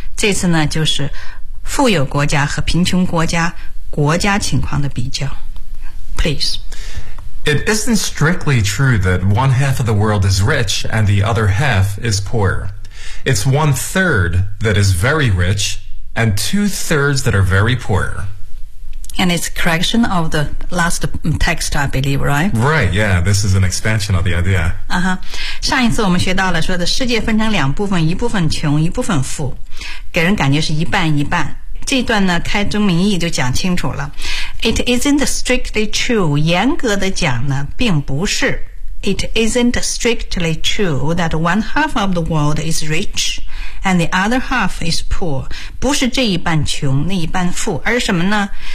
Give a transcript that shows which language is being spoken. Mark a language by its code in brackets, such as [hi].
[zh] 这次呢就是富有国家和贫穷国家国家情况的比较。 [en] Please. It isn't strictly true that one half of the world is rich and the other half is poor. It's one third that is very rich and two thirds that are very poor. And it's a correction of the last text, I believe, right? Right, yeah, this is an expansion of the idea. Uh-huh. [zh] 上一次我们学到了说的世界分成两部分，一部分穷，一部分富，给人感觉是一半一半。这段呢，开宗明义就讲清楚了。 [en] It isn't strictly true, [zh] 严格的讲呢并不是。 [en] It isn't strictly true that one half of the world is rich and the other half is poor. [zh] 不是这一半穷那一半富，而什么呢？